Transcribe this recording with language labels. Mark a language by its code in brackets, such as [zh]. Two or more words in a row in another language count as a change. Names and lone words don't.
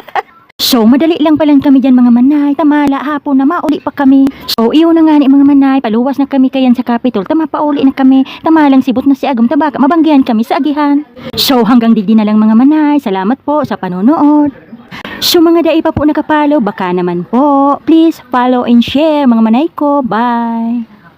[bik] So, madali lang palang kami dyan mga manay, tamala, hapon na mauli pa kami. So, iyo na nga ni mga manay, paluwas na kami kayan sa Capitol, tamapauli na kami, tamalang sibot na si Agong, tabaka, mabanggihan kami sa agihan. So, hanggang digdi na lang mga manay, salamat po sa panonood. So, mga dai pa po nakapalo, baka naman po, [en] please follow and share [bik] mga manay ko, [en] bye!